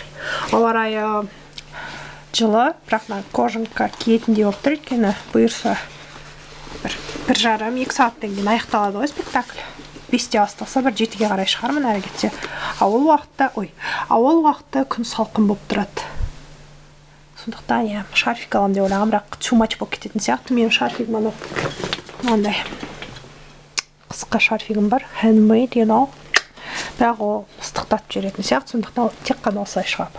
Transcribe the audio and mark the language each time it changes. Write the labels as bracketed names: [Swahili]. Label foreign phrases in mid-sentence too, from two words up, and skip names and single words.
[Kazakh] Ауа райы жылы, бірақ кожанка киетіндей болып тұр, өйткені бұйырса бір жарым, 2 сағаттан кейін аяқталады ғой спектакль. 5-те басталса, бір 7-ге қарай шығармын әрі кетсе. Ауыл уақытта күн салқын болып тұрады. Сондықтан шарфик алам деп ойлағам, бірақ [English] too much [Kazakh] болып кететін сияқты. Менің шарфигім мынандай қысқа шарфигім бар, [English] handmade, you know. [Kazakh] Бірақ ол ыстықтатып жүретін сияқты, сондықтан тек қана осылай шығап.